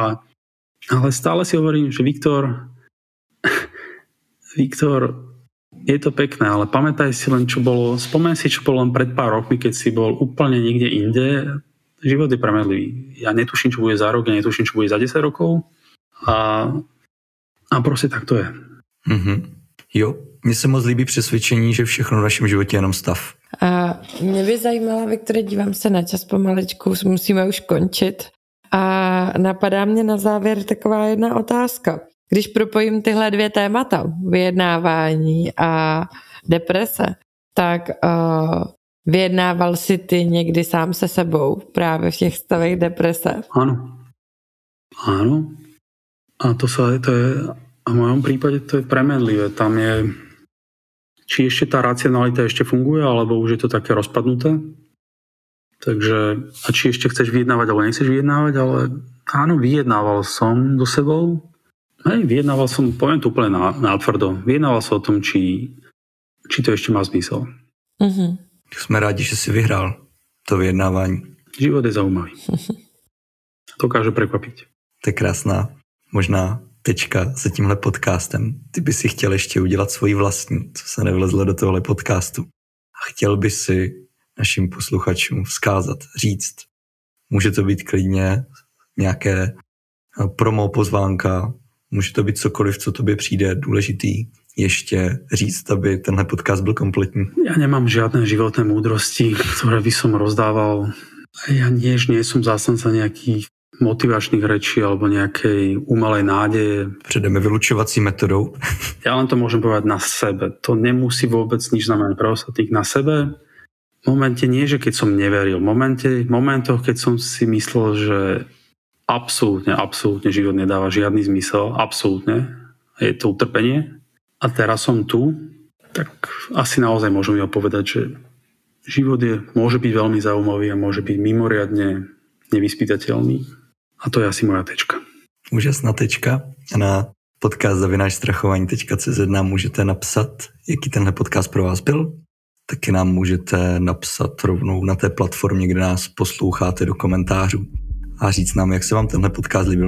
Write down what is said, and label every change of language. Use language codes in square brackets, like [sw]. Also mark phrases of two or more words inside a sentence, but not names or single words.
[sk] Ale stále si hovorím, že Viktor, je to pekné, ale pamätaj si len, spomen si, čo bolo len pred pár rokmi, keď si bol úplne niekde inde. Život je premedlivý. Ja netuším, čo bude za rok, ja netuším, čo bude za 10 rokov a proste tak to je. Mm-hmm. [cs] Jo, mně se moc líbí přesvědčení, že všechno v našem životě je jenom stav. A mě by zajímalo, Viktore, dívám se na čas pomaličku, musíme už končit. A napadá mě na závěr taková jedna otázka. Když propojím tyhle dvě témata, vyjednávání a deprese, tak vyjednával si ty někdy sám se sebou právě v těch stavech deprese? [sk] Áno. A to je... A v mojom prípade to je premenlivé. Tam je, či ešte tá racionalita ešte funguje, alebo už je to také rozpadnuté. Takže, a či ešte chceš vyjednávať, alebo nechceš vyjednávať, ale áno, vyjednával som so sebou. Vyjednával som, poviem to úplne natvrdo, vyjednával som o tom, či to ešte má zmysel. Mm-hmm. Sme rádi, že si vyhral to vyjednávání. Život je zaujímavý. Dokáže prekvapiť. [cs] To je krásná, možná tečka za tímhle podcastem. Ty by si chtěl ještě udělat svoji vlastní, co se nevlezlo do tohle podcastu. A chtěl by si našim posluchačům vzkázat, říct. Může to být klidně nějaké promo pozvánka, může to být cokoliv, co tobě přijde důležitý ještě říct, aby tenhle podcast byl kompletní. [sk] Ja nemám žiadne životné múdrosti, ktoré by som rozdával. Ja nie som zástanca nejakých motivačných rečí alebo nejakej umelej nádeje. [cs] Předeme vylučovací metodou. [sk] Ja len to môžem povedať na sebe. To nemusí vôbec nič znamenať pre ostatných. Na sebe v momente nie, že keď som neveril. V momentoch, keď som si myslel, že absolútne život nedáva žiadny zmysel. Absolútne. Je to utrpenie. A teraz som tu, tak asi naozaj môžem povedať, že život môže byť veľmi zaujímavý a môže byť mimoriadne nevyspytateľný. A to je asi moja tečka. [cs] Úžasná tečka. A na podcast@strachovani.cz nám můžete napsat, jaký tenhle podcast pro vás byl. Taky nám můžete napsat rovnou na té platformě, kde nás posloucháte, do komentářů a říct nám, jak se vám tenhle podcast líbil.